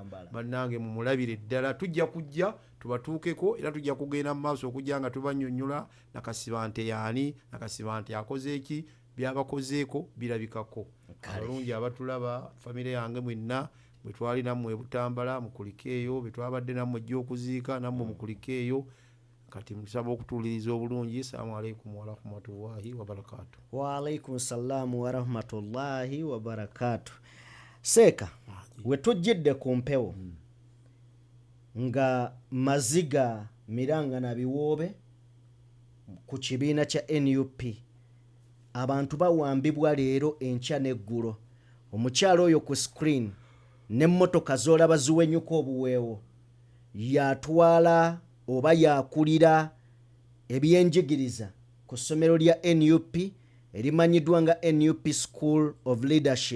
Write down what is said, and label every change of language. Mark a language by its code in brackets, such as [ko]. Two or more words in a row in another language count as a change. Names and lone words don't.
[lg] bannange mumulabire ddala tujja kujja tubatuukeko era tujja kugenda mu maaso okujja nga tubannyonnyola Nakasibante yaani Nakasibante akoze eki byabakozeeko birabikako abalungi abatulaba family yange mwenna bwe twali nammwe Butambala mukulikeeyo bwe twabadde nammwe ejja okuziika nammwe mukulikeeyo kati musaba okutuuliriza obulungi. [ar] السلام عليكم ورحمة الله وبركاته. وعليكم السلام ورحمة الله وبركاته. [lg] Seeka we tujjidde ku mpewo nga maziga miranga na biwoobe ku kibiina kya NUP abantu bawambibwa leero enkya n'eggulo. Omukyalo oyo ku screen n'emmotoka z'olaba ziwenyuka obuweewo yatwala oba yakulira ebyenjigiriza ku ssomero lya NUP erimanyiddwa nga NUP School of Leadership.